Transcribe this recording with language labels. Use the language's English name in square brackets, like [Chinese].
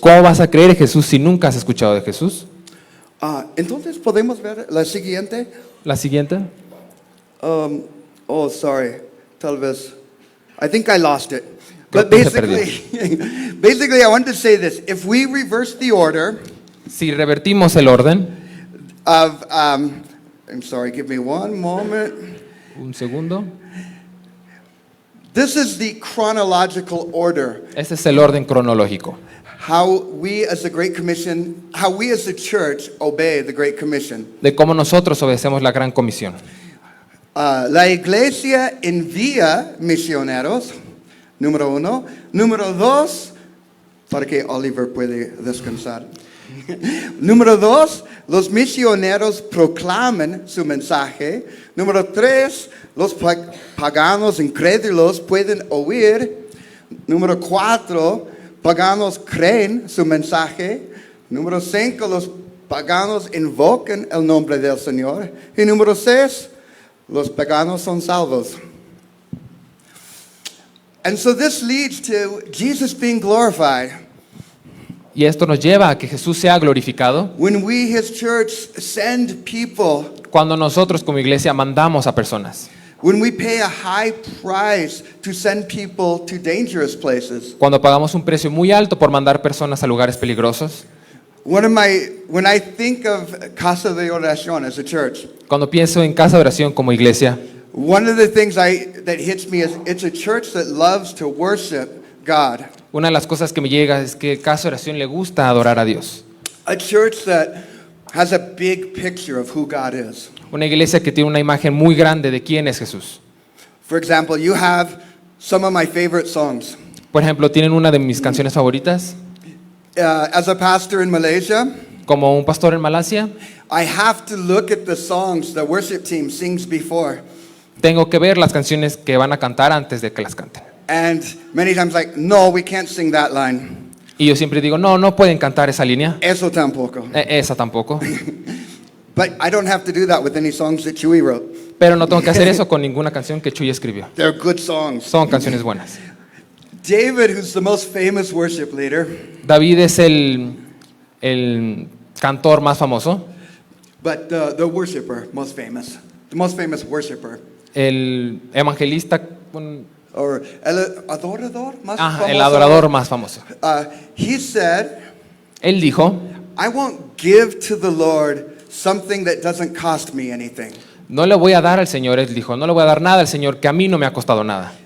[Spanish] ¿Cómo vas a creer en Jesús si nunca has escuchado de Jesús? Entonces, ¿podemos ver la siguiente? La siguiente. [English] Oh, sorry. [Spanish] Tal vez. [English] I think I lost it. [Spanish] Creo [English] But [Spanish] que se perdió. [English] basically, I wanted to say this. If we reverse the order [Spanish] Si revertimos el orden, [English] of, I'm sorry, give me one moment. [Spanish] un segundo. [English] This is the chronological order. [Spanish] Este es el orden cronológico. [English] How we as the Great Commission, how we as the church obey the Great Commission. [Spanish] De cómo nosotros obedecemos la gran comisión. La iglesia envía misioneros, número uno. Número dos, para que Oliver puede descansar. Número dos, los misioneros proclaman su mensaje. Número tres, los paganos incrédulos pueden oír. Número cuatro, paganos creen su mensaje. Número cinco, los paganos invocan el nombre del Señor. Y número seis, los paganos son salvos. [English] And so this leads to Jesus being glorified. [Spanish] Y esto nos lleva a que Jesús sea glorificado [English] When we, His church, send people, [Spanish] cuando nosotros como iglesia mandamos a personas. [English] when we pay a high price to send people to dangerous places. [Spanish] Cuando pagamos un precio muy alto por mandar personas a lugares peligrosos. [English] When I think of Casa de Oración as a church, [Spanish] Cuando pienso en casa de oración como iglesia, [English] one of the things that hits me is it's a church that loves to worship God. [Spanish] una de las cosas que me llega es que casa de oración le gusta adorar a Dios. [English] A church that has a big picture of who God is. [Spanish] Una iglesia que tiene una imagen muy grande de quién es Jesús. [English] For example, you have some of my favorite songs. [Spanish] Por ejemplo, tienen una de mis canciones favoritas. [English] As a pastor in Malaysia, [Spanish] Como un pastor en Malasia, [English] I have to look at the songs the worship team sings before. [Spanish] tengo que ver las canciones que van a cantar antes de que las canten. [English] And many times like, no, we can't sing that line. [Spanish] Y yo siempre digo, no, no pueden cantar esa línea. Eso tampoco. Esa tampoco. [English] But I don't have to do that with any songs that Chewy wrote. [Spanish] Pero no tengo que hacer eso con ninguna canción que Chuy escribió. [English] They're good songs. [Spanish] Son canciones buenas. [English] David, who's the most famous worship leader, [Spanish] David es el cantor más famoso, [English] but the worshiper most famous. The most famous worshiper. [Spanish] el evangelista, Or el adorador más famoso. el adorador más famoso. [English] He said, [Spanish] Él dijo, [English] I won't give to the Lord something that doesn't cost me anything. [Spanish] no le voy a dar al Señor, él dijo, no le voy a dar nada al Señor que a mí no me ha costado nada.